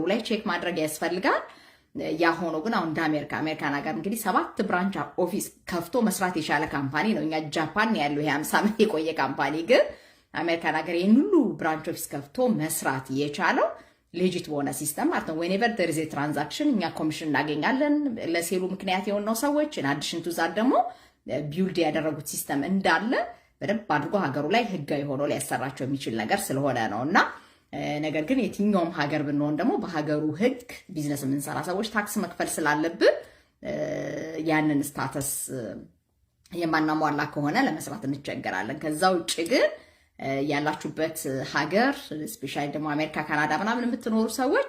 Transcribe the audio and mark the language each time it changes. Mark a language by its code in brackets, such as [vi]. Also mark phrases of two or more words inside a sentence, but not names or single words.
[am] ላይ ቼክ ማድረግ ያስፈልጋል። ያ ሆኖ ግን አሁን እንደ አሜሪካን ሀገር እንግዲህ 7 [en] branch office [am] ከፍቶ መስራት የቻለ ካምፓኒ ነው። እኛ ጃፓን ያለው ይሄ 50 ዓመት የቆየ ካምፓኒ ግን አሜሪካን ሀገር ይሄን ሁሉ [en] branch office [am] ከፍቶ መስራት የቻለው ሌጂት በሆነ ሲስተም ማለት ነው። [en] whenever there is a transaction [am] እኛ ኮሚሽን እናገኛለን ለሴሉ ምክንያት የሆነው ሰዎች [en] in addition to that [am] ደግሞ ቢልድ ያደረጉት ሲስተም እንዳለ በደንብ አድርጎ ሀገሩ ላይ ህጋዊ ሆኖ ሊያሰራቸው የሚችል ነገር ስለሆነ ነውና ነገር ግን የትኛውም ሀገር ብንሆን ደግሞ በሀገሩ ህግ ቢዝነስ የምንሰራ ሰዎች ታክስ መክፈል ስላለብን ያንን ስታተስ የማናሟላ ከሆነ ለመስራት እንቸገራለን። ከዛ ውጭ ግን ያላችሁበት ሀገር ስፔሻሊ ደግሞ አሜሪካ፣ ካናዳ ምናምን የምትኖሩ ሰዎች